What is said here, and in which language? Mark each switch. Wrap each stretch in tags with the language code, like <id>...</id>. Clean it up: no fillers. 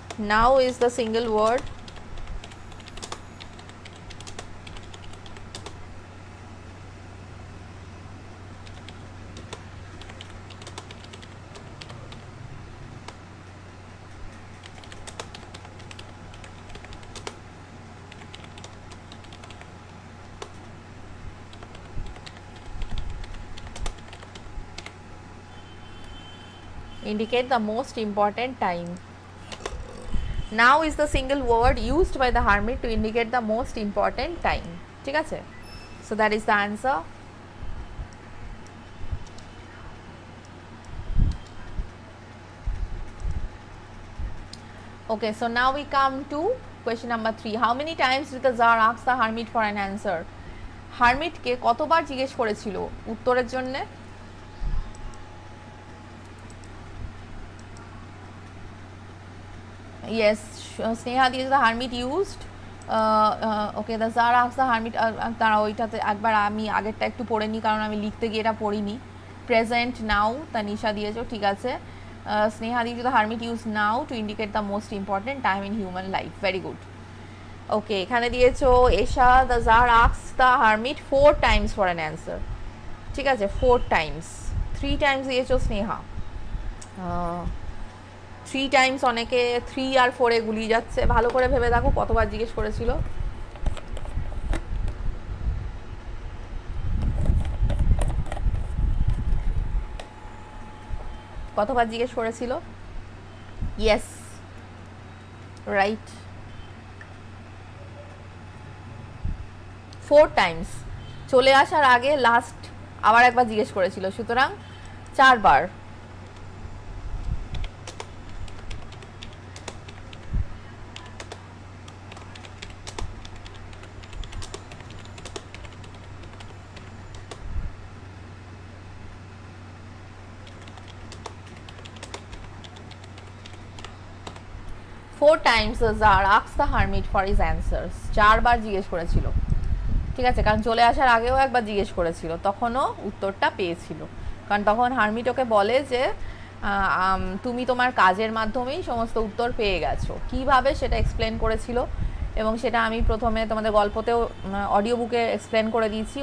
<en>Now is the single word indicate the most important time. Now is the single word used by the hermit to indicate the most important time.</en> <bn>ঠিক আছে,</bn> <en>so that is the answer. Okay, so now we come to question number 3. How many times did the Tsar ask the hermit for an answer?</en> <bn>hermit কে কতবার জিজ্ঞেস করেছিল উত্তরের জন্য?</bn> <en>Yes, Sneha</en> <bn>দিয়েছে</bn> <en>the hermit used. Okay, the Tsar asked the hermit.</en> <bn>তারা ওইটাতে একবার আমি আগেরটা একটু পড়ে নিই, কারণ আমি লিখতে গিয়ে এটা পড়িনি।</bn> <en>present now Tanisha</en> <bn>দিয়েছো, ঠিক আছে।</bn> <en>স্নেহা দিয়েছে the hermit used now to indicate the most important time in human life. Very good. Okay,</en> <bn>এখানে দিয়েছো</bn> <en>Esha the Tsar asked the hermit 4 times for an answer.</en> <bn>ঠিক আছে,</bn> <en>4 times। 3 times</en> <bn>দিয়েছো</bn> <en>Sneha. 3 times</en> <bn>অনেকে 3 আর 4 এ গুলিয়ে যাচ্ছে। ভালো করে ভেবে দেখো কতবার জিজ্ঞেস করেছিল। কতবার জিজ্ঞেস করেছিল?</bn> <en>Yes, right, 4 times.</en> <bn>চলে আসার আগে লাস্ট আবার একবার জিজ্ঞেস করেছিল, সুতরাং 4 বার।</bn> <en>4 times the Tsar asked the hermit for his answers.</en> <bn>4 বার জিজ্ঞেস করেছিল। ঠিক আছে, কারণ চলে আসার আগেও একবার জিজ্ঞেস করেছিল, তখনও উত্তরটা পেয়েছিল। কারণ তখন হারমিট ওকে বলে যে তুমি তোমার কাজের মাধ্যমেই সমস্ত উত্তর পেয়ে গেছো। কিভাবে সেটা এক্সপ্লেন করেছিল, এবং সেটা আমি প্রথমে তোমাদের গল্পতেও অডিও বুকে এক্সপ্লেন করে দিয়েছি।</bn>